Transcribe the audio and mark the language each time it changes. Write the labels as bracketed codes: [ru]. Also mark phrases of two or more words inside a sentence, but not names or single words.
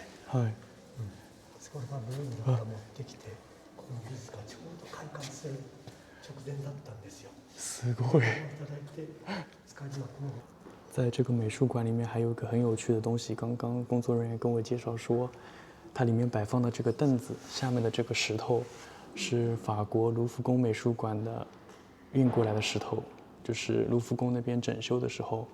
[ja] はい。これがブルーにまた持ってきて、この美術がちょうど開館する直前だったんですよ。すごい。 [zh] 在这个美術館裡面還有一個很有趣的東西，剛剛工作人員跟我介紹說，它裡面擺放的這個凳子下面的這個石頭，是法國盧浮宮美術館的運過來的石頭，就是盧浮宮那邊整修的時候。